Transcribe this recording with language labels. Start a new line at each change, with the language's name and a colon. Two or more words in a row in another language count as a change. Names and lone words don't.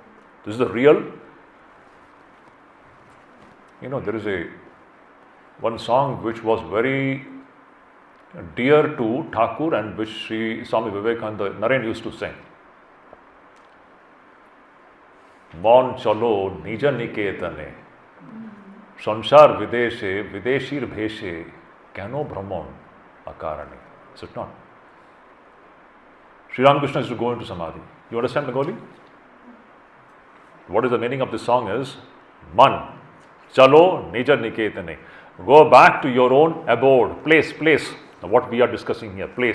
English: This is the real, there is one song which was very dear to Thakur and which Swami Vivekananda, Naren used to sing.
Bangla: মন চলো নিজ নিকেতনে, সংসার বিদেশে, বিদেশীর বেশে, কেন ভ্রম অকারণে.
English: Is it not? Sri Ramakrishna is to go into Samadhi. You understand, Bengali? What is the meaning of this song is,
Bangla: মন, চলো নিজ নিকেতনে.
English: Go back to your own abode, place. Now what we are discussing here, place.